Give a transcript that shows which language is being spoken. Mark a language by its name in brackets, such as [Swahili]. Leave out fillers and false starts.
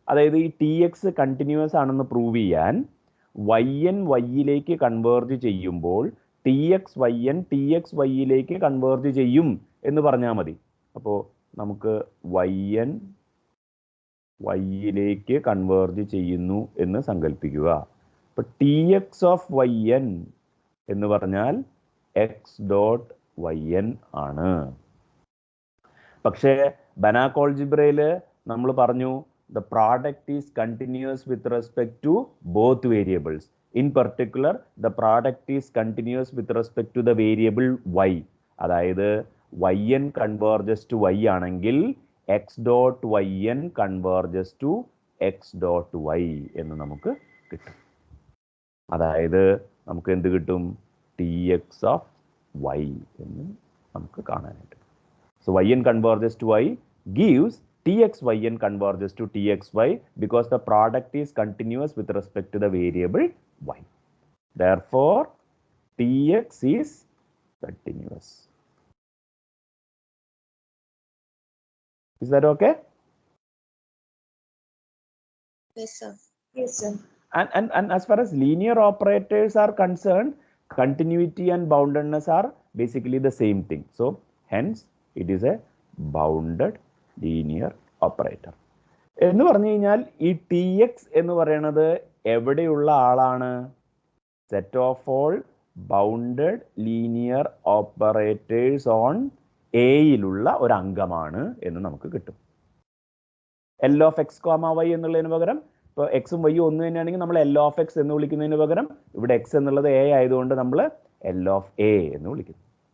[Malayalam] അതായത് ഈ T X continuous ആണെന്ന് പ്രൂവ് ചെയ്യാൻ വൈ എൻ വൈയിലേക്ക് കൺവേർജ് ചെയ്യുമ്പോൾ ടി എക്സ് വൈയിലേക്ക് കൺവേർജ് ചെയ്യും എന്ന് പറഞ്ഞാൽ മതി. അപ്പോൾ നമുക്ക് വൈ എൻ വൈയിലേക്ക് കൺവേർജ് ചെയ്യുന്നു എന്ന് സങ്കല്പിക്കുക. അപ്പോൾ [English] T x of y n [Malayalam] എന്ന് പറഞ്ഞാൽ [English] X dot y n ആണ്. [Malayalam] പക്ഷേ ബനാക് ഓൾജിബ്രയിൽ നമ്മൾ പറഞ്ഞു [English] the product is continuous with respect to both variables. In particular, the product is continuous with respect to the variable y. [Malayalam] അതായത് [English] yn converges to y [Malayalam] ആണെങ്കിൽ [English] x dot yn converges to x dot y [Malayalam] എന്ന് നമുക്ക് കിട്ടും. അതായത് നമുക്ക് എന്ത് കിട്ടും? [English] T x of y [Malayalam] എന്ന് നമുക്ക് കാണാനായിട്ട്. [English] So yn converges to y gives txyn converges to txy because the product is continuous with respect to the variable y. Therefore, tx is continuous. Is that okay? Yes, sir. Yes, sir. And as far as linear operators are concerned, continuity and boundedness are basically the same thing. So, hence, it is a bounded linear operator. [Malayalam] എന്ന് പറഞ്ഞു കഴിഞ്ഞാൽ ഈ T X എന്ന് പറയുന്നത് എവിടെയുള്ള ആളാണ്? [English] set of all bounded linear operators [Malayalam] on എയിലുള്ള ഒരു അംഗമാണ് എന്ന് നമുക്ക് കിട്ടും. L of X comma Y എന്നുള്ളതിന് പകരം ഇപ്പോൾ എക്സും വൈയും ഒന്ന് തന്നെയാണെങ്കിൽ നമ്മൾ എൽ ഓഫ് എക്സ് എന്ന് വിളിക്കുന്നതിന് പകരം ഇവിടെ എക്സ് എന്നുള്ളത് എ ആയതുകൊണ്ട് നമ്മൾ എൽ ഓഫ് എ എന്ന് വിളിക്കുന്നു.